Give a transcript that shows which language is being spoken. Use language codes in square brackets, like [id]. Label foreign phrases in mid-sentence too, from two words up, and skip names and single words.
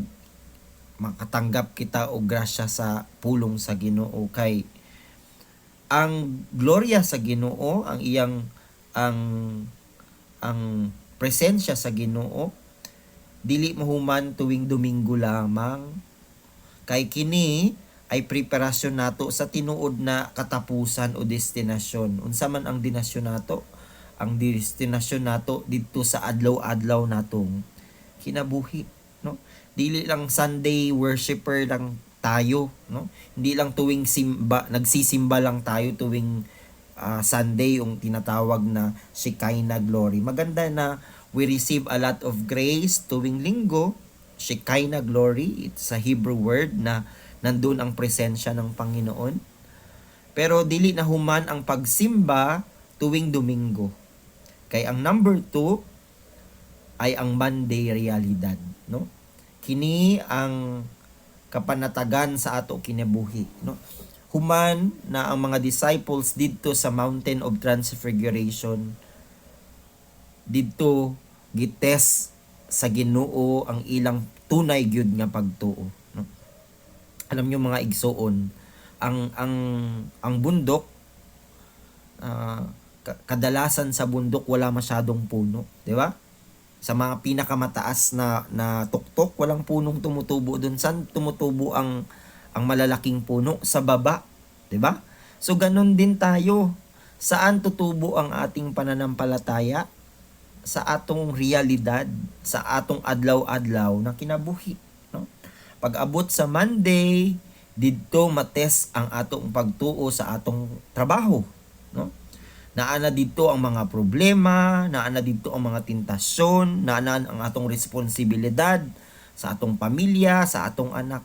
[ceb] makatanggap kita og grasya sa pulong sa Ginoo kay ang gloria sa Ginoo, ang iyang ang ang presensya sa Ginoo dili mahuman tuwing Domingo lamang kay kini ay preparasyon nato sa tinuod na katapusan o destinasyon. Unsa man ang dinasyon nato? Ang destinasyon nato didto sa adlaw-adlaw natong kinabuhi, no? Dili lang [en] Sunday worshiper [ceb] lang tayo, no? [tl] Hindi lang tuwing nagsisimba lang tayo tuwing Sunday yung tinatawag na Shekinah glory. Maganda na [en] we receive a lot of grace [tl] tuwing linggo. Shekinah glory, [en] it's a Hebrew word [tl] na nandun ang presensya ng Panginoon. [ceb] Pero dili na human ang pagsimba tuwing Domingo. Kay ang number 2 ay ang Monday realidad, no? Kini ang kapanatagan sa ato kinabuhi, no? Human na ang mga disciples didto sa Mountain of Transfiguration, didto gites sa Ginoo ang ilang tunay gyud nga pagtuo, no? [tl] Alam niyo mga igsoon, ang bundok, kadalasan sa bundok wala masyadong puno, di ba? Sa mga pinakamataas na tuktok, walang punong tumutubo doon. San tumutubo ang malalaking puno? Sa baba, 'di ba? So ganun din tayo. Saan tutubo ang ating pananampalataya? [ceb] Sa atong realidad, sa atong adlaw-adlaw na kinabuhi, no? Pag abot sa Monday, didto mates ang atong pagtuo sa atong trabaho, no? Naana dito ang mga problema, naana dito ang mga tentasyon, naana ang atong responsibilidad sa atong pamilya, sa atong anak.